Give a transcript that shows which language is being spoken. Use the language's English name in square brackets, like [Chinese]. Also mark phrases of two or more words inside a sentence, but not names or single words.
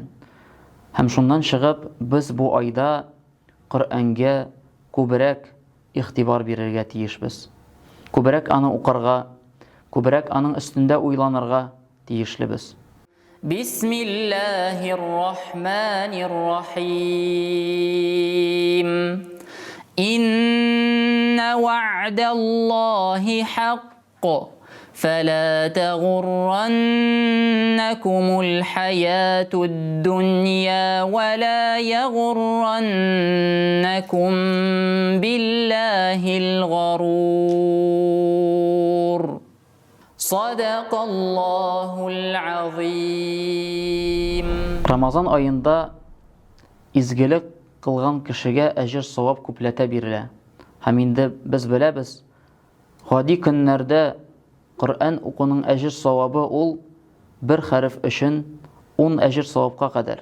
[Tatar] Һәм шуннан чыгып, biz бу айда Коръәнгә күбрәк игътибар бирергә тиешбез. Күбрәк аны укырга, күбрәк аның өстендә уйланырга тиешлебез. [Arabic] بسم الله الرحمن الرحيم. إن وعد الله حق. فلا تغرنكم الحياة الدنيا ولا يغرنكم بالله الغرور صدق الله العظيم. [Tatar] Рамазан айында изгелек кылган кешегә әҗр савап күпләтә бирелә. Һәм инде без беләбез, гади көннәрдә Коръән укуның әҗр савабы ул бер хәреф өчен 10 әҗр савапка кадәр.